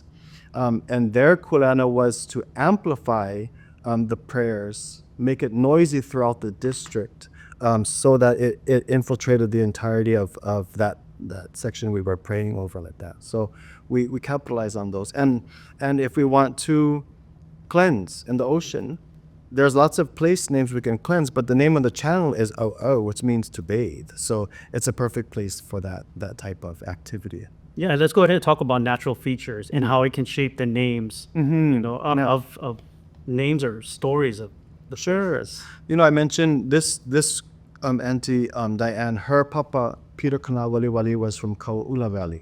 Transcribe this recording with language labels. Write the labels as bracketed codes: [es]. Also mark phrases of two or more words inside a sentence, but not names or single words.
[en] And their kulana was to amplify the prayers, make it noisy throughout the district, so that it infiltrated the entirety of that section we were praying over like that. So we capitalize on those. And if we want to cleanse in the ocean, there's lots of place names we can cleanse, but the name of the channel is ʻOhuʻohu, which means to bathe. So it's a perfect place for that type of activity. Yeah, let's go ahead and talk about natural features and how it can shape the names, of names or stories of the places. I mentioned this Auntie Diane, her papa, Peter Kanawaliwali, was from Kaua'ula Valley.